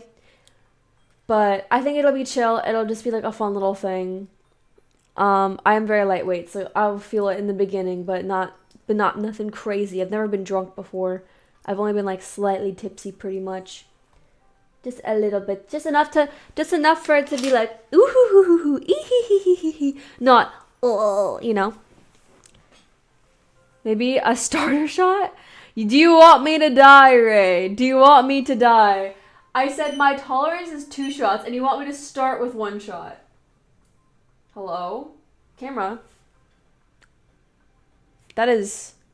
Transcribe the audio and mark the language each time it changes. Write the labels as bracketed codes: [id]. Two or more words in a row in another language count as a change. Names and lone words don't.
[en] But I think it'll be chill. It'll just be like a fun little thing. I am very lightweight, so I'll feel it in the beginning, but not nothing crazy. I've never been drunk before. I've only been like slightly tipsy, pretty much. Just a little bit, just enough for it to be like ooh hoo hoo hoo hoo ee hee hee hee hee hee. Not you know. Maybe a starter shot. Do you want me to die, Ray? Do you want me to die? I said my tolerance is 2 shots, and you want me to start with 1 shot. Hello? Camera. That is...